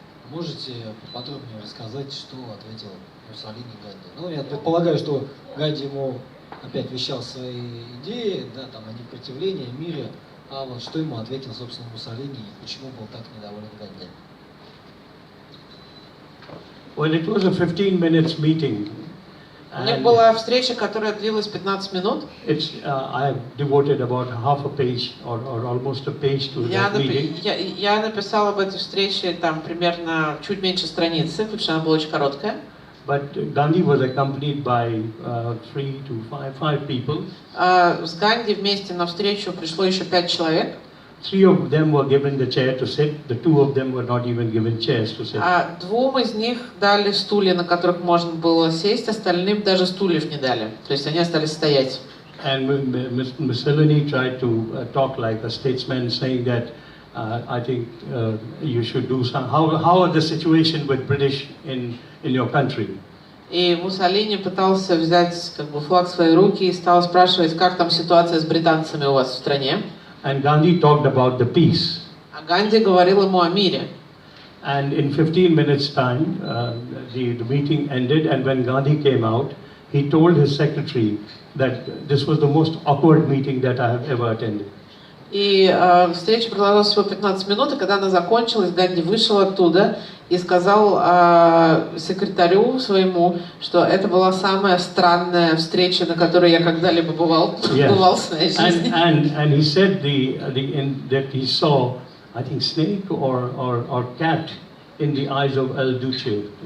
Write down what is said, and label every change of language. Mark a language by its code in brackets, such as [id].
[ru] Можете подробнее рассказать, что ответил Муссолини Ганди? Я предполагаю, что Ганди ему опять вещал свои идеи, да, там, о непротивлении, о мире, а вот что ему ответил, собственно, Муссолини и почему был так недоволен Ганди? [en] Well, it was a 15 minutes meeting. [ru] У них была встреча, которая длилась 15 минут. [en] I have devoted about half a page or almost a page to that meeting. [ru] Я написала об этой встрече там примерно чуть меньше страницы, потому что она была очень короткая. [en] But Gandhi was accompanied by 3 to 5 people. [ru] С Ганди вместе на встречу пришло еще 5 человек. [en] 3 of them were given the chair to sit. The 2 of them were not even given chairs to sit. [ru] Двум из них дали стулья, на которых можно было сесть, остальным даже стульев не дали. То есть они остались стоять. [en] And Mussolini tried to talk like a statesman, saying that I think you should do some. How are the situation with British in your country? [ru] И Муссолини пытался взять флаг в свои руки и стал спрашивать, как там ситуация с британцами у вас в стране. [en] And Gandhi talked about the peace. [ru] А Ганди говорил ему о мире. [en] And in 15 minutes' time, the meeting ended, and when Gandhi came out, he told his secretary that this was the most awkward meeting that I have ever attended. [ru] И встреча продолжалась всего 15 минут, и когда она закончилась, Ганди вышел оттуда и сказал секретарю своему, что это была самая странная встреча, на которой я когда-либо бывал в своей жизни. [en] And he said that he saw, I think, snake or cat in the eyes of El Duce.